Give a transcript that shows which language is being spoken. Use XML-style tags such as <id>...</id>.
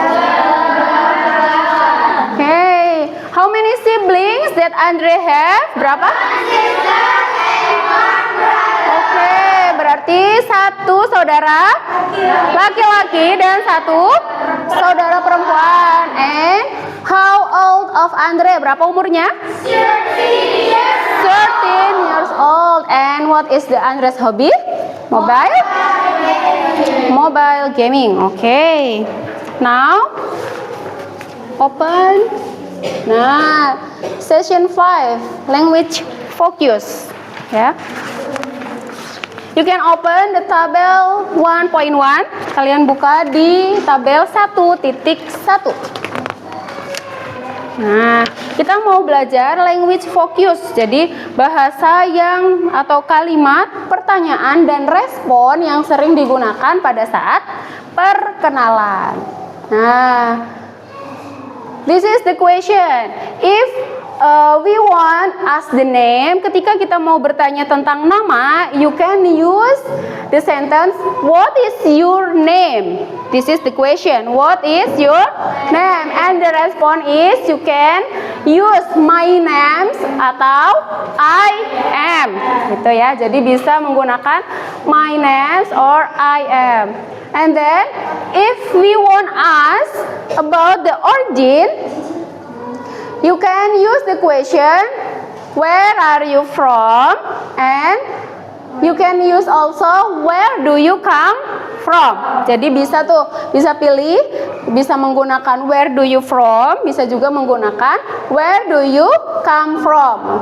<en>Okay, how many siblings that Andre have?</en> <id>Berapa? Oke, berarti satu saudara laki-laki dan satu saudara perempuan.</id> <en>And how old of Andre?</en> <id>Berapa umurnya?</id> <en>13 years old. And what is the Andre's hobby? Mobile gaming. Okay. Now open. Nah, session 5, language focus. Ya. You can open the tabel 1.1.</en> <id>Kalian buka di tabel 1.1. Nah, kita mau belajar language focus. Jadi, bahasa yang atau kalimat, pertanyaan dan respon yang sering digunakan pada saat perkenalan.</id> <en>Nah, this is the question. If we want ask the name,</en> <id>ketika kita mau bertanya tentang nama,</id> <en>you can use the sentence, what is your name? This is the question, what is your name? And the response is, you can use my name atau I am,</en> <id>gitu ya. Jadi bisa menggunakan</id> <en>my name or I am. And then if we want ask about the origin, you can use the question, where are you from? And you can use also, where do you come from?</en> <id>Jadi bisa pilih, bisa menggunakan</id> <en>where do you from,</en> <id>bisa juga menggunakan</id> <en>where do you come from.</en>